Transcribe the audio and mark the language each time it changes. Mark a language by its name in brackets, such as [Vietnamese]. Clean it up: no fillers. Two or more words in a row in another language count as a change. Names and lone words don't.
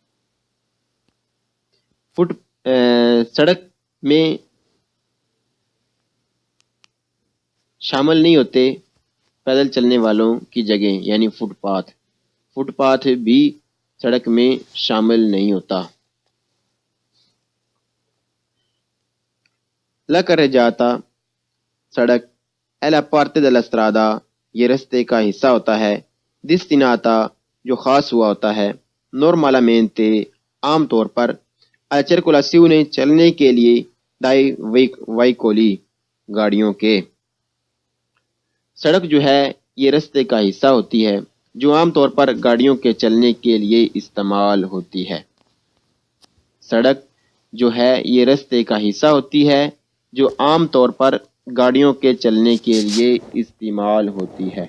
[Urdu] سڑک میں شامل نہیں ہوتے پیدل چلنے والوں کی جگہ یعنی فٹ پاتھ. فٹ پاتھ بھی سڑک میں شامل نہیں ہوتا. [Italian] La carreggiata सड़क è la parte della strada, [Urdu] یہ راستے کا حصہ ہوتا ہے. destinata جو خاص ہوا ہوتا ہے. normalmente عام طور پر. [Italian] alla circolazione [Urdu] چلنے کے لیے. [Italian] dai veicoli [Urdu] گاڑیوں کے. سڑک جو ہے یہ راستے کا حصہ ہوتی ہے جو عام طور پر گاڑیوں کے چلنے کے لیے استعمال ہوتی ہے. سڑک جو ہے یہ راستے کا حصہ ہوتی ہے جو عام طور پر گاڑیوں کے چلنے کے لیے استعمال ہوتی ہے.